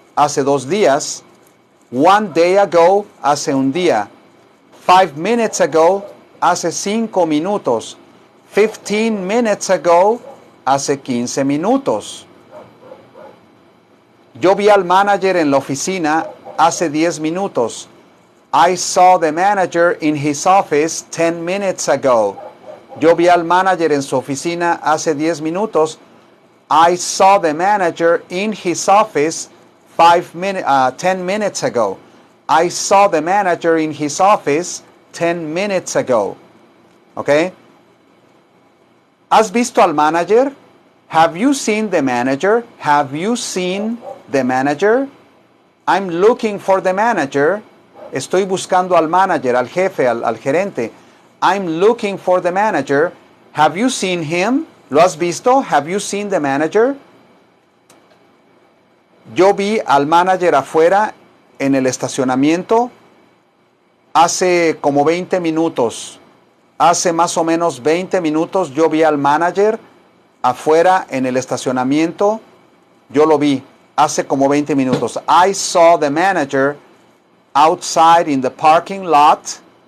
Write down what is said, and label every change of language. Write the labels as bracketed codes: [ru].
[es] Hace 2 días. [en] 1 day ago. [es] Hace un día. [en] 5 minutes ago. [es] Hace 5 minutos. [en] 15 minutes ago. [es] Hace 15 minutos. Yo vi al manager en la oficina hace 10 minutos. [en] I saw the manager in his office 10 minutes ago. [es] Yo vi al manager en su oficina hace 10 minutos. [en] I saw the manager in his office 10 minutes ago. I saw the manager in his office 10 minutes ago. ¿Ok? [es] ¿Has visto al manager? [en] Have you seen the manager? Have you seen the manager? I'm looking for the manager. [es] Estoy buscando al manager, al jefe, al gerente. [en] I'm looking for the manager. Have you seen him? [es] ¿Lo has visto? [en] Have you seen the manager? [es] Yo vi al manager afuera en el estacionamiento hace como 20 minutos. Hace más o menos 20 minutos yo vi al manager afuera en el estacionamiento. Yo lo vi hace como 20 minutos. [en] I saw the manager outside in the parking lot.